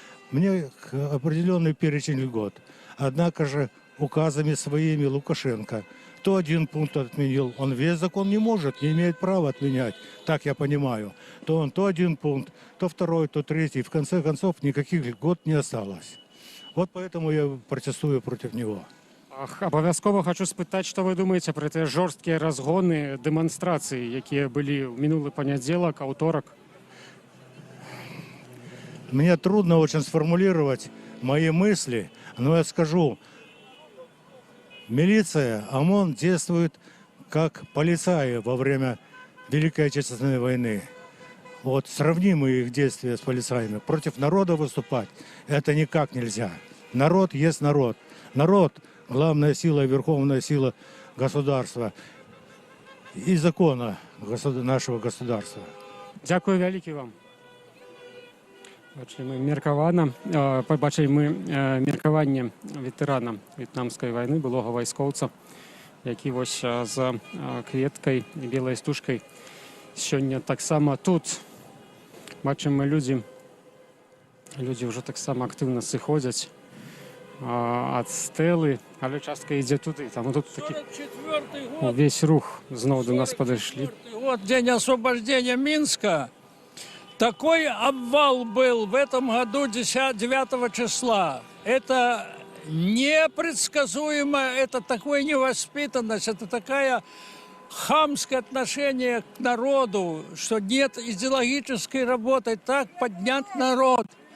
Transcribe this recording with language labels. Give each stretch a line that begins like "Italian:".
Russian: Мне определенный перечень льгот. Однако же указами своими Лукашенко то один пункт отменил, он весь закон не может, не имеет права отменять, так я понимаю. То он то один пункт, то второй, то третий. В конце концов никаких льгот не осталось. Вот поэтому я протестую против него.
Belarusian: Абавязкова хочу спытаць, што вы думаеце пра тыя жорсткія разгоны, дэманстрацыі, якія былі ў мінулы панядзелак, аўторак?
Russian: Мне трудно очень сформулировать мои мысли, но я скажу, милиция, ОМОН действует как полицаи во время Великой Отечественной войны. Вот сравнимые их действия с полицаями. Против народа выступать это никак нельзя. Народ есть народ. Народ – главная сила, верховная сила государства и закона нашего государства.
Belarusian: Дякую вялікі вам. Побачили мы меркаванне ветэрана в'етнамскай вайны, былога вайскоўца, які вось за кветкай і белай стужкай сёння таксама тут. Бачым мы людзі ўжо таксама актыўна сыходзяць ад стэлы, але частка ідзе туды. Там тут такі увесь рух зноў до нас падышлі.
Russian: Вот день освобождения Минска. Такой обвал был в этом году 9 числа. Это непредсказуемо, это такая невоспитанность, это такая хамское отношение к народу, что нет идеологической работы, так поднять народ.